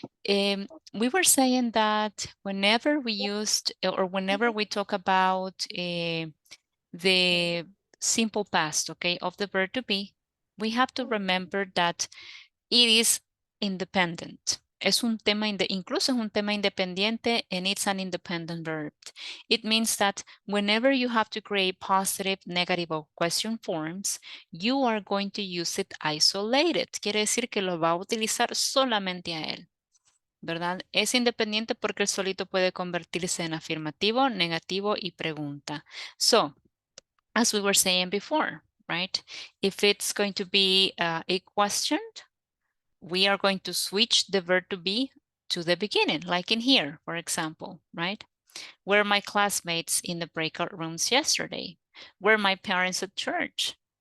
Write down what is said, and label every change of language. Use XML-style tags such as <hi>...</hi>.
<en>We were saying that whenever we used or whenever we talk about the simple past, okay, of the verb to be, we have to remember that it is independent.</en> <es>Es un tema, incluso es un tema independiente, and it's an independent verb.</es> <en>It means that whenever you have to create positive, negative, or question forms, you are going to use it isolated.</en> <es>Quiere decir que lo va a utilizar solamente a él, ¿verdad? Es independiente porque él solito puede convertirse en afirmativo, negativo y pregunta.</es> <en>So, as we were saying before, right? If it's going to be a question, we are going to switch the verb to be to the beginning, like in here, for example, right? Were my classmates in the breakout rooms yesterday? Were my parents at church?</en>